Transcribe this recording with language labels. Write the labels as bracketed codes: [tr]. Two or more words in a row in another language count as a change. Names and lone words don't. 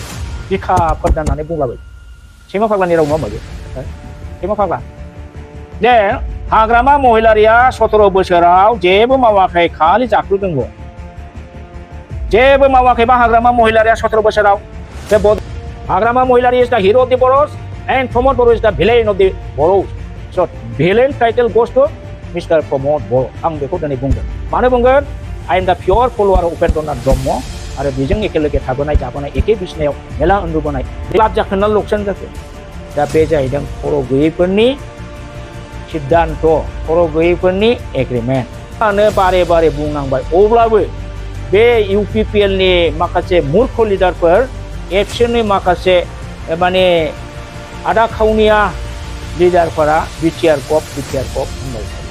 [brx] बिखाफोर दाननानै बुंलाबाय। सैमा फाग्लानि राव नङा होमबा? सैमा फाग्ला। दे हाग्रामा महिलारिया 17 बोसोराव जेबो मावाखै, खालि जाख्रुदोंल'। जेबो मावाखैबा हाग्रामा महिलारिया 17 बोसोराव। [en] हाग्रामा महिलारि is the hero of the Boros and Pramod Boro is the villain of the Boros. So villain title goes to Mr. Pramod Boro. [brx] आं बेखौ दिनै बुंदों। मानो बुंगोन? [en] I am the pure follower of [brx] उपेन्द्रनाथ ब्रह्म आरो बेजों एखेलोगे थाबोनाय जाबोनाय एखे बिसिनायाव मेला उन्दुबोनाय लाब जाखोना लकसान जाखो। दा बे जाहैदों खर' गैयैफोरनि सिद्धान्त, खर' गैयैफोरनि एग्रिमेन्ट। आंनो बारे बारे बुंनांबाय। अब्लाबो बे UPPL नि माखासे मूर्ख लिडारफोर एबसुनि माखासे माने आदा खावनिया लिडारफोरा बिटिआर गभ होनबाय थायो।